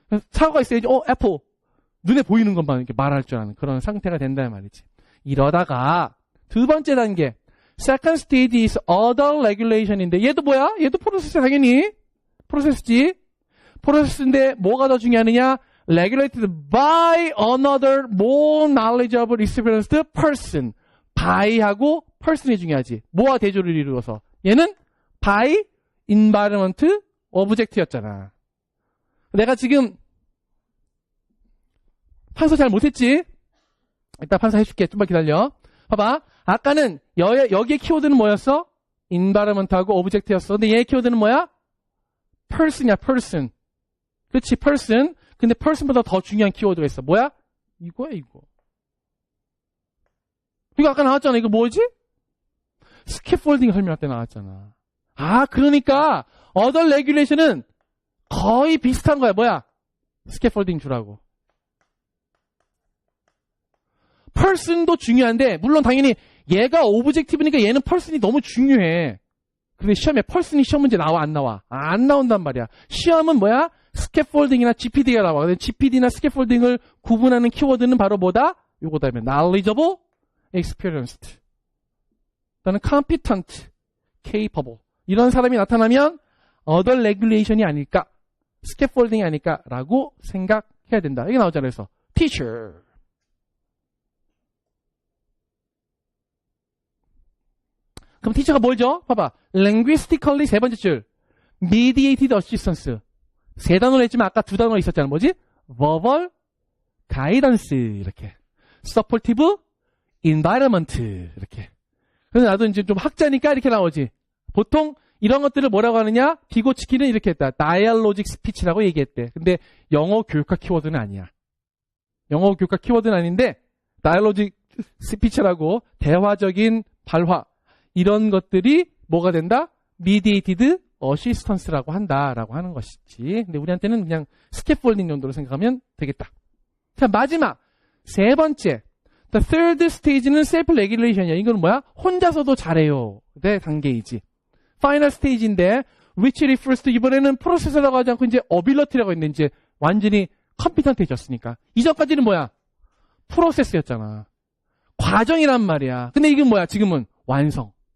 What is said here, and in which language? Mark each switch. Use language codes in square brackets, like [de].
[ko] 사고가 있어야지 애플. 눈에 보이는 것만 이렇게 말할 줄 아는 그런 상태가 된다는 말이지. 이러다가 두 번째 단계 [en] Second stage is other regulation [ko] 인데 얘도 뭐야? 얘도 프로세스 당연히 프로세스지. 프로세스인데 뭐가 더 중요하느냐? [en] Regulated by another more knowledgeable experienced person. [ko] by하고 person이 중요하지. 뭐와 대조를 이루어서 얘는 by environment object였잖아. 내가 지금 판서 잘 못했지? 이따 판서 해줄게. 좀만 기다려. 봐봐. 아까는 여기의 키워드는 뭐였어? environment하고 object였어. 근데 얘의 키워드는 뭐야? person이야, person. 그렇지, person. 근데 person보다 더 중요한 키워드가 있어. 뭐야? 이거야, 이거. 이거 아까 나왔잖아. 이거 뭐지? 스캐폴딩 설명할 때 나왔잖아. 아, 그러니까 other regulation은 거의 비슷한 거야. 뭐야? 스캐폴딩 주라고. person도 중요한데 물론 당연히 얘가 오브젝티브니까 얘는 person이 너무 중요해. 근데 시험에 person이 시험 문제 나와 안 나와? 안 나온단 말이야. 시험은 뭐야? 스캐폴딩이나 GPD가 나와. 근데 GPD나 스캐폴딩을 구분하는 키워드는 바로 뭐다? 요거다. [en] knowledgeable, experienced. [ko] 또는 [en] competent, capable. [ko] 이런 사람이 나타나면 other regulation이 아닐까? 스캐폴딩이 아닐까라고 생각해야 된다. 이게 나오잖아요. 그래서 teacher. 그럼 티처가 뭐죠? 봐봐. linguistically 세 번째 줄. [en] mediated assistance. [ko] 세 단어로 했지만 아까 두 단어가 있었잖아. 뭐지? verbal guidance. 이렇게. [en] supportive environment. [ko] 이렇게. 그래서 나도 이제 좀 학자니까 이렇게 나오지. 보통 이런 것들을 뭐라고 하느냐? 비고치키는 이렇게 했다. dialogic speech라고 얘기했대. 근데 영어 교육학 키워드는 아니야. 영어 교육학 키워드는 아닌데 dialogic speech라고 대화적인 발화. 이런 것들이 뭐가 된다? mediated assistance라고 한다라고 하는 것이지. 근데 우리한테는 그냥 스캐폴딩 정도로 생각하면 되겠다. 자, 마지막 세 번째. [en] The third stage는 self-regulation이야. [ko] 이건 뭐야? 혼자서도 잘해요. 네, 단계이지. Final stage인데 [en] which refers to [ko] 이번에는 프로세서라고 하지 않고 이제 ability라고 했는데 이제 완전히 컴피턴트해졌으니까. 이전까지는 뭐야? 프로세스였잖아. 과정이란 말이야. 근데 이게 뭐야? 지금은 완성.